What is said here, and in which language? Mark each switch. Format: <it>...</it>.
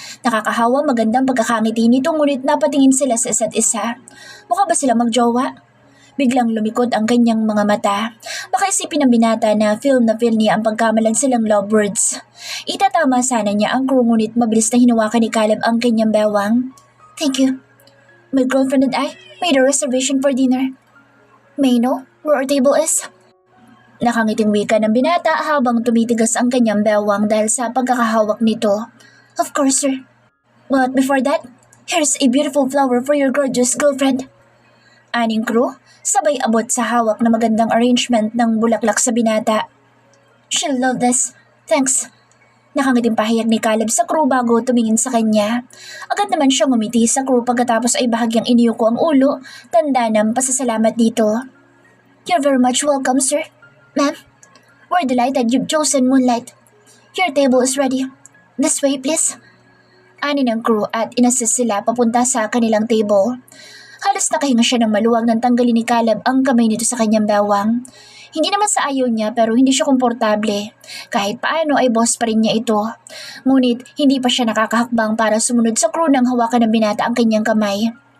<tl>Nakakahawa magandang pagkakangiti nito ngunit napatingin sila sa isa't isa. Mukha ba sila magjowa? Biglang lumikod ang kanyang mga mata. Baka isipin ng binata na feel niya ang pagkamalan silang lovebirds. Itatama sana niya ang crew ngunit mabilis na hinawakan ni Caleb ang kanyang bewang.</tl> <en>Thank you. My girlfriend and I made a reservation for dinner. May I know where our table is?</en> <tl>Nakangiting wika ng binata habang tumitigas ang kanyang bewang dahil sa pagkakahawak nito.</tl> <en>Of course, sir. But before that, here's a beautiful flower for your gorgeous girlfriend.</en> <tl>Aning crew, sabay abot sa hawak na magandang arrangement ng bulaklak sa binata. She'll love this. Thanks. Nakangiting pahayag ni Caleb sa crew bago tumingin sa kanya. Agad naman siyang umiti sa crew pagkatapos ay bahagyang iniyuko ang ulo, tanda ng pasasalamat dito.</tl> <en>You're very much welcome, sir. Ma'am, we're delighted you've chosen Moonlight. Your table is ready. This way, please.</en> <tl>Ani ng crew at inassist sila papunta sa kanilang table. Halos nakahinga siya ng maluwag nang tanggalin ni Caleb ang kamay nito sa kanyang bewang. Hindi naman sa ayaw niya pero hindi siya komportable. Kahit paano ay boss pa rin niya ito. Ngunit hindi pa siya nakakahakbang para sumunod sa crew nang hawakan ng binata ang kanyang kamay.</tl>